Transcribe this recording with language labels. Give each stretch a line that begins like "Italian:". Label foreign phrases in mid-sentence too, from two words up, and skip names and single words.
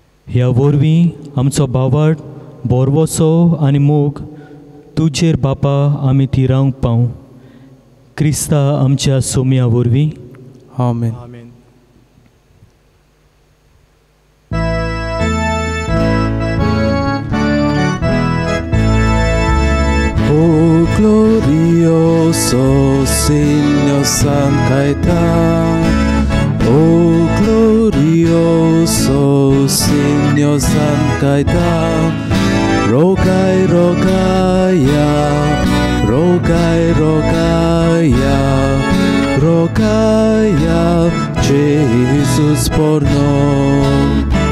Konkani: ह्या वरवीं आमचो बावट बोरवोसो आनी मोग तुजेर बापा आमी तिरावंक पावूं. क्रिस्ता आमच्या सोम्या वरवीं. आमेन. आमेन.
Portuguese: O glorioso Signor San Caetano, O glorioso Signor San Caetano, rogai, rogaia, rogai, rogaia, rogaia, Jesus por noi.